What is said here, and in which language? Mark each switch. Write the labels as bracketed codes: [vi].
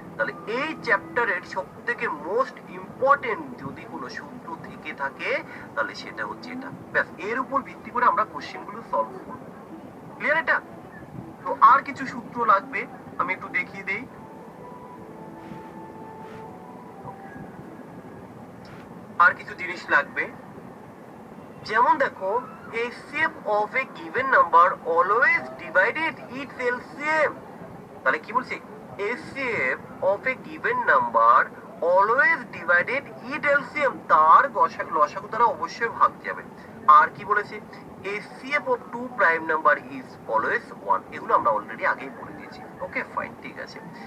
[bn] তাহলে এই চ্যাপ্টারের সব থেকে মোস্ট ইম্পর্টেন্ট যদি কোনো সূত্র থেকে থাকে তাহলে সেটা হচ্ছে এটা। ব্যাস, এর উপর ভিত্তি করে আমরা কোশ্চেন গুলো সলভ করব। ক্লিয়ার এটা? তো আর কিছু সূত্র লাগবে, আমি একটু দেখিয়ে দেই। আর কিছু জিনিস লাগবে, যেমন দেখো [en] HCF of a given number always divided its LCM। [bn] তাহলে কি বলছি, [en] HCF of a given number always divided its LCM, [bn] তার লসাগু দ্বারা অবশ্যই ভাগ যাবে। আর কি বলেছে, [en] HCF of two prime number is always 1, [bn] এগুলো আমরা অলরেডি আগেই বলে দিয়েছি। ওকে ফাইন, ঠিক আছে।